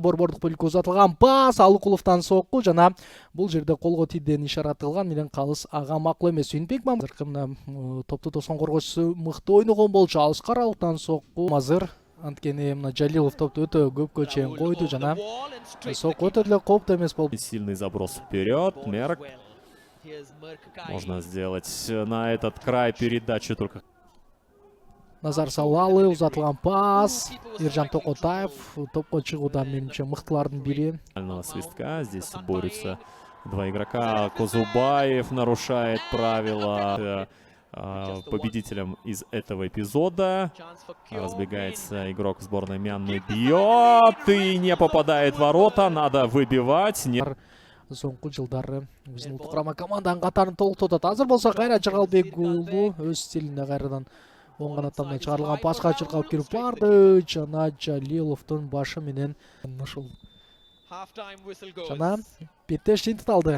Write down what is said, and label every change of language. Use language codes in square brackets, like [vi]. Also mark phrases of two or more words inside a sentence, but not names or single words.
[ky] Борбордук бөлүккө узатылган пас, Алыкуловдон сокку жана бул жерде колго тийден ишарат кылган менен калыс ага макул эмес. Сүйүнбек Мамыркына топту тосон коргоочусу мыкты ойногон болчу. Алыскы аралыктан сокку. Азыр анткени мына Жалилов топту өтө көпкө чейин койду жана сокку өтө деле кооптуу эмес болду. [ru] Сильный заброс вперед. Мерк. Можно сделать на этот край передачу только. [ky] Назар Салалы, узатылган пас. Ержан Токотаев топко чыгууда менимче мыктылардын бири. [ru] Свистка. Здесь борются два игрока. Козубаев нарушает правила. Победителем из этого эпизода разбегается игрок сборной Мьянмы. Бьет и не попадает в ворота. Надо выбивать. [ky] Соңку жылдары биздин улуттук курама команданын катарын толуктотот. Азыр болсо Кайрат Жыргалбек уулу өз стилинде кайрадан оң канаттан чыгарылган паска чыркалып кирип барды. Жана Жалиловдун башы менен ушул жана беттеш жыйынтыкталды.